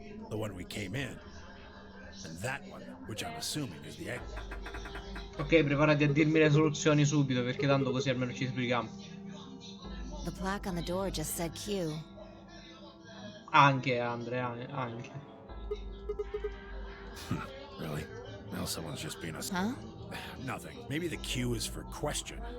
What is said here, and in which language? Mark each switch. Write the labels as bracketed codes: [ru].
[en] The one we came in, and that one, which I'm assuming is the exit. [it] Ok, preparati a dirmi le soluzioni subito, perché tanto così almeno ci spieghiamo. [en] The plaque on the door just said Q. [it] Anche, Andrea, anche. [en] Really? Well, someone's just being a... Huh? Nothing. Maybe the Q is for question.